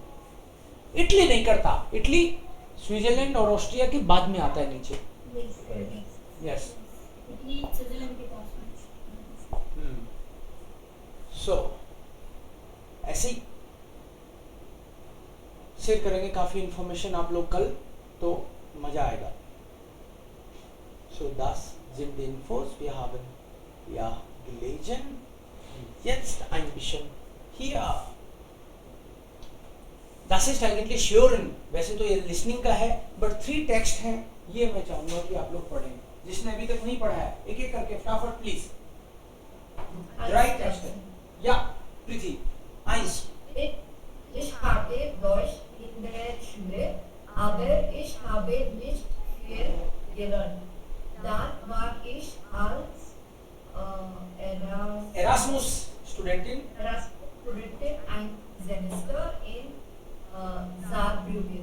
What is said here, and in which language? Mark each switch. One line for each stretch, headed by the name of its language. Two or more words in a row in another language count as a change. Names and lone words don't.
Hindi: इटली नहीं करता, इटली स्विट्जरलैंड और ऑस्ट्रिया के बाद में आता है नीचे। यस, इटली स्विट्जरलैंड के पास में। सो ऐसे ही शेयर करेंगे काफी इंफॉर्मेशन आप लोग कल, तो मजा आएगा।
German: So das sind die Infos. Wir haben ja gelesen. Jetzt ein bisschen hier. Das ist eigentlich hören.
Hindi: वैसे तो ये listening का है, but 3 टेक्स्ट हैं, ये मैं चाहूंगा कि आप लोग पढ़ें। जिसने अभी तक नहीं पढ़ा है, एक एक करके फटाफट प्लीज।
English: right text
Hindi: है। या प्रीति, 1.
German: Ich habe Deutsch in der Schule, aber ich habe nicht viel gelernt. Dann war ich als Erasmus Studentin Studentin ein Semester in Saarbrücken.